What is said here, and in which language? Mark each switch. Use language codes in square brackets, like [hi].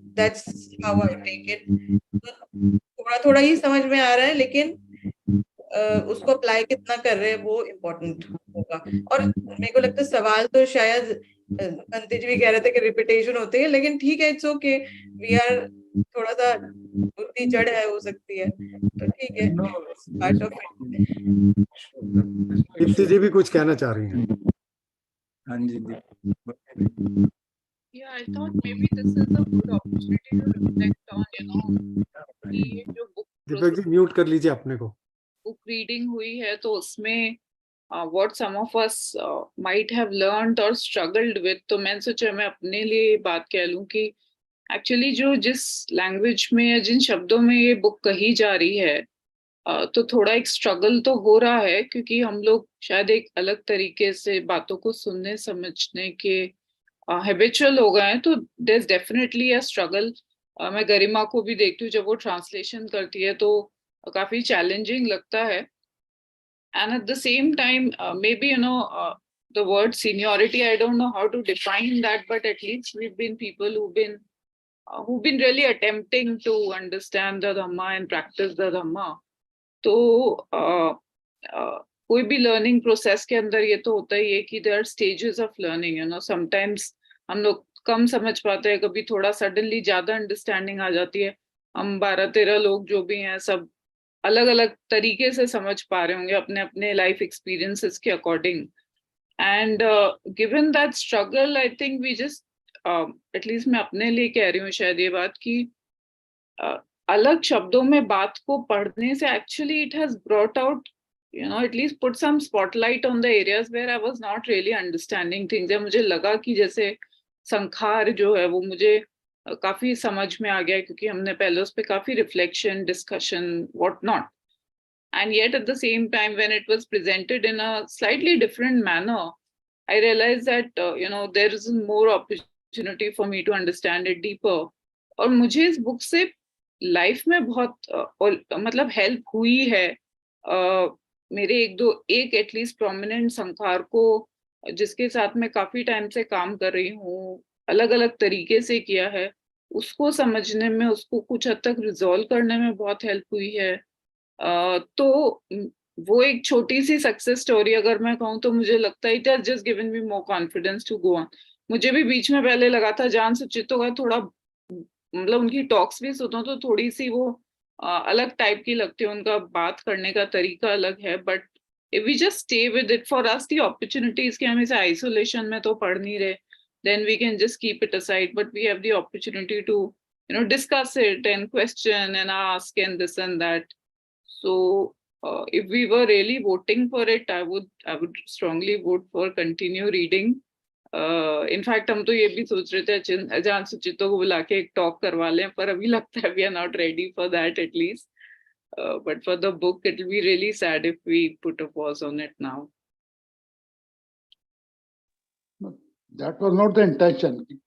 [en] That's how I take it. [hi] थोड़ा थोड़ा ही समझ में आ रहा है, लेकिन उसको अप्लाई कितना कर रहे हैं वो इम्पोर्टेंट होगा। और मेरे को लगता है सवाल तो शायद अंतिज भी कह रहे थे कि रिपीटेशन होती है, लेकिन ठीक है, [en] it's okay, we are [hi] थोड़ा सा बुद्धि जड़ है, हो सकती है, तो ठीक है, [en] Part of it. [hi] दीप्ति जी भी कुछ कहना चाह रही हैं। हाँ जी [en] Yeah, I thought maybe this is a good opportunity to reflect on, [hi] कि ये जो दीपक जी म्यूट कर लीजिए अपने को। book reading हुई है, तो उसमें [en] what some of us might have learned or struggled with, [hi] तो मैंने सोचा मैं अपने लिए बात कह लूं कि एक्चुअली जो जिस लैंग्वेज में या जिन शब्दों में ये बुक कही जा रही है, तो थोड़ा एक स्ट्रगल तो हो रहा है, क्योंकि हम लोग शायद एक अलग तरीके से बातों को सुनने समझने के हैबिचुअल हो गए हैं, तो [en] There is definitely a struggle. [hi] मैं गरिमा को भी देखती हूँ, जब वो ट्रांसलेशन करती है तो काफी चैलेंजिंग लगता है। [en] And at the same time may be the word seniority, I don't know how to define that, but at least we've been people who've been really attempting to understand the Dhamma and practice the Dhamma. [hi] तो कोई भी learning process के अंदर ये तो होता ही है कि there are stages of learning, sometimes हम लोग कम समझ पाते हैं, कभी थोड़ा सडनली ज्यादा अंडरस्टैंडिंग आ जाती है। हम 12-13 लोग जो भी हैं, सब अलग अलग तरीके से समझ पा रहे होंगे अपने अपने लाइफ एक्सपीरियंसेस के according. [en] and given that struggle, I think we just, at least [hi] मैं अपने लिए कह रही हूँ शायद ये बात कि अलग शब्दों में बात को पढ़ने से [en] Actually it has brought out, at least put some spotlight on the areas where I was not really understanding things. [hi] या मुझे लगा कि जैसे संखार जो है वो मुझे काफी समझ में आ गया, क्योंकि हमने पहले उस पर काफी reflection, discussion, what not, [en] and yet at the same time when it was presented in a slightly different manner, I realized that there is more opportunity for me to understand it deeper. [hi] और मुझे इस book से life में बहुत मतलब help हुई है। मेरे एक एटलीस्ट प्रोमिनेंट संखार को, जिसके साथ मैं काफी टाइम से काम कर रही हूँ, अलग अलग तरीके से किया है, उसको समझने में, उसको कुछ हद तक रिजॉल्व करने में बहुत हेल्प हुई है। तो वो एक छोटी सी सक्सेस स्टोरी अगर मैं कहूँ तो मुझे लगता है [en] It has just given me more confidence to go on. [hi] मुझे भी बीच में पहले लगा था जान सुचितो का थोड़ा, मतलब उनकी टॉक्स भी सुनो तो थोड़ी सी वो अलग टाइप की लगती है, उनका बात करने का तरीका अलग है, [en] but if we just stay with it, for us the opportunities [hi] कि हम इसे आइसोलेशन में तो पढ़ नहीं रहे, [en] then we can just keep it aside, but we have the opportunity to discuss it and question and ask and this and that. So if we were really voting for it, I would strongly vote for continue reading. [hi] In fact हम तो ये भी सोच रहे थे अजान सुचितो को बुला के एक टॉक करवा लें, पर अभी लगता है [en] We are not ready for that at least, but for the book it will be really sad if we put a pause on it now. That was not the intention.